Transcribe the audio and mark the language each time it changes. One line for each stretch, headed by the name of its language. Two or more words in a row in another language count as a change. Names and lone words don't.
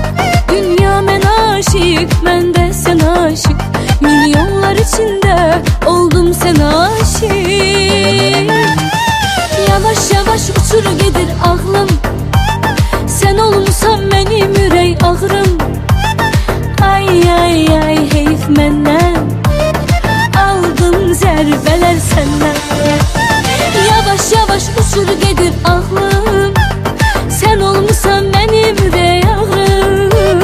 Turkish: Dünya men aşık, ben de sen aşık. Milyonlar içinde oldum sen aşık.
Azerbaijani: Yavaş yavaş uçur gedir ağlım, sen olmusan mənim ürək ağrım. Ay ay ay heyf məndən, aldım zərbələr səndən. Yavaş yavaş uçur gedir ağlım, sən olmusan mənim ürək ağrım.